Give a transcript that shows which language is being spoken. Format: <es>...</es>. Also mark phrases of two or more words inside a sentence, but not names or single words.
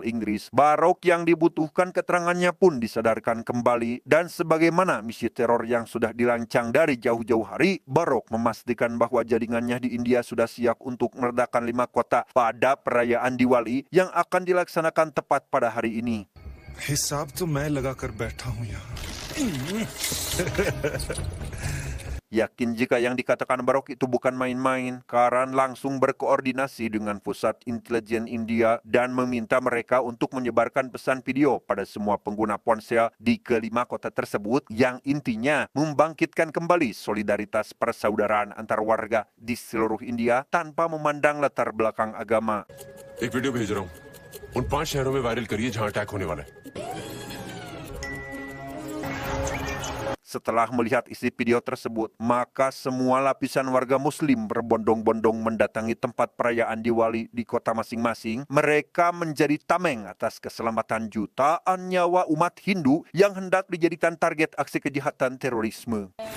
<id>Inggris, Barok yang dibutuhkan keterangannya pun disadarkan kembali, dan sebagaimana misi teror yang sudah dirancang dari jauh-jauh hari, Barok memastikan bahwa jaringannya di India sudah siap untuk meledakkan 5 kota pada perayaan Diwali yang akan dilaksanakan tepat pada hari ini.</id> <hi>हिसाब तो मैं लगाकर बैठा हूं यहाँ.</hi> <id>Yakin jika yang dikatakan Barok itu bukan main-main, Karan langsung berkoordinasi dengan pusat intelijen India dan meminta mereka untuk menyebarkan pesan video pada semua pengguna ponsel di kelima kota tersebut, yang intinya membangkitkan kembali solidaritas persaudaraan antar warga di seluruh India tanpa memandang latar belakang agama.</id> <hi>एक वीडियो भेज रहा हूँ. उन 5 शहरों में वायरल करिए जहाँ अटैक होने वाला है.</hi> <id>Setelah melihat isi video tersebut, maka semua lapisan warga Muslim berbondong-bondong mendatangi tempat perayaan Diwali di kota masing-masing. Mereka menjadi tameng atas keselamatan jutaan nyawa umat Hindu yang hendak dijadikan target aksi kejahatan terorisme.</id>